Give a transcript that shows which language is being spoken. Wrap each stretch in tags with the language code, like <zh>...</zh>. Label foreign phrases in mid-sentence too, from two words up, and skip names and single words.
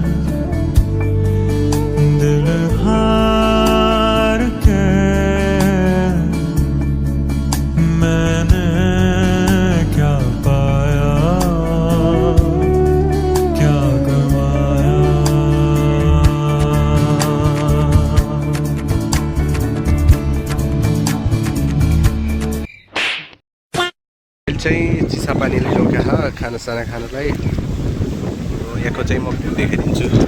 <hi>दिल हार के मैंने क्या पाया क्या गवाया।</hi> <ne>चाहिँ चिसा पानीले लग्यो खानासाना खानलाई। यहाँको चाहिँ म देखाइदिन्छु।</ne>